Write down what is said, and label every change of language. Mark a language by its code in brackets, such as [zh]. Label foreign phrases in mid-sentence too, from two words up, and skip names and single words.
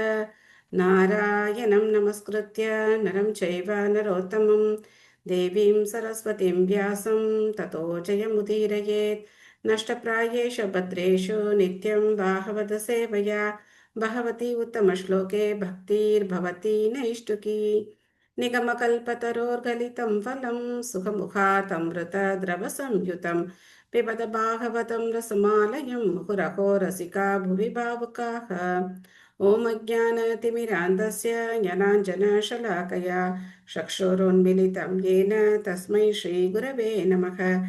[sa] नारायणम् नमस्कृत्य नरम् चैव नरोत्तमम् देवीम् सरस्वतीम् व्यासम् ततो जयमुदीरयेत्. नष्टप्रायेषु भद्रेषु नित्यम् भागवत सेवया भगवति उत्तमश्लोके भक्तिर्भवति नैष्ठिकी. निगमकल्पतरोर्गलितं फलं सुखमुखातमृतद्रवसंयुतं पिबत भागवतं रसमालयं मुहुरहो रसिका भुवि भावुकाः। ॐ अज्ञानतिमिरान्धस्य ज्ञानाञ्जनशलाकया चक्षुरुन्मिलितं येन तस्मै श्रीगुरवे नमः।